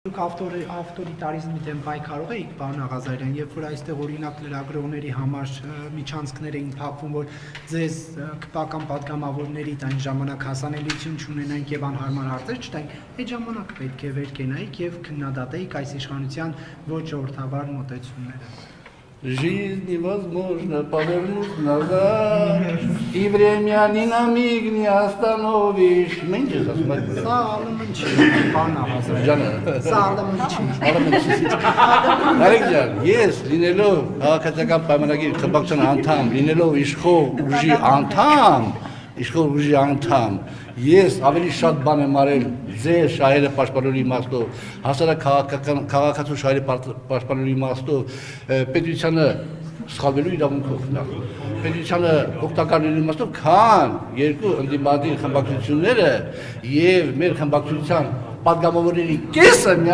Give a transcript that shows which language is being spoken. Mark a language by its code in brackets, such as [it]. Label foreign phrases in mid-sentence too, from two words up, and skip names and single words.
[hy] Դուք ավտորիտարիզմի դեմ պայքարող էիք, պարոն Աղազարյան, երբ որ այստեղ օրինակ լրագրողների համար միջանցքներ էին փակվում, որ ձեզ քպական պատգամավորներիդ այն ժամանակ հասանելիություն չունենայինք եւ անհարմար հարցեր չտայինք, այդ ժամանակ պետք է վեր կենայիք եւ քննադատեիք այս իշխանության ոչ ժողովրդավար մոտեցումները։ [ru] Жизнь невозможно повернуть назад, и время ни на миг не остановишь. Меньше засмотрел. [hy] Սա ալմն չի, պարոն Աղազարյան։ Ջանը։ Սա ալմն չի։ Նարեկ ջան, ես լինելով քաղաքացիական պայմանագիր խմբակցության անդամ, լինելով իշխող ուժի անդամ, ես ավելի շատ բան եմ արել ձեր շահերը պաշտպանելու իմաստով, հասարակ քաղաքացու շահերը պաշտպանելու իմաստով, պետությանը սխալվելու իրավունքով, պետությանը օգտակար լինելու իմաստով, քան երկու ընդդիմադիր խմբակցությունները եւ մեր խմբակցության պատգամավորների կեսը